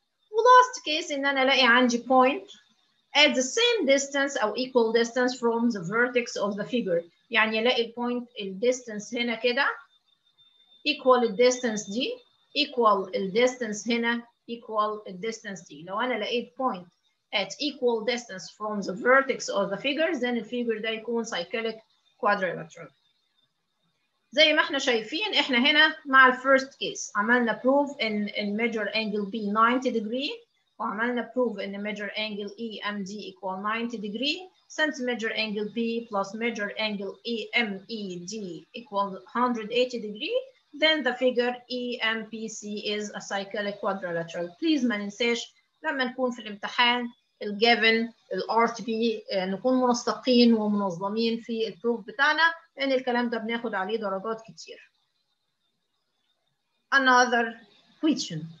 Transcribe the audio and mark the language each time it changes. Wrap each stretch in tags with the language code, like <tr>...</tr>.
<en>ولاست كيس</en> <ar>ان انا الاقي عندي</ar> <en>point at the same distance أو equal distance from the vertex of the figure،</en> <ar>يعني الاقي</ar> <en>البوينت الديستانس هنا كده equal الديستانس دي equal الديستانس هنا equal الديستانس دي.</en> <ar>لو أنا لقيت</ar> <en>point at equal distance from the vertex of the figure then الفيجر</en> <ar>ده يكون</ar> <en>cyclic quadrilateral.</en> <ar>زي ما احنا شايفين احنا هنا مع</ar> <en>الفيرست كيس عملنا proof ان measure angle B 90 degree، وعملنا proof ان measure angle EMD equal 90 degree. Since measure angle B plus measure angle EMED equal 180 degree then the figure EMPC is a cyclic quadrilateral.</en> <ar>Please ما ننساش لما نكون في الامتحان الجيفن الارت بي نكون منسقين ومنظمين في البروف بتاعنا، لان الكلام ده بناخد عليه درجات كتير.</ar> <en>Another question.</en>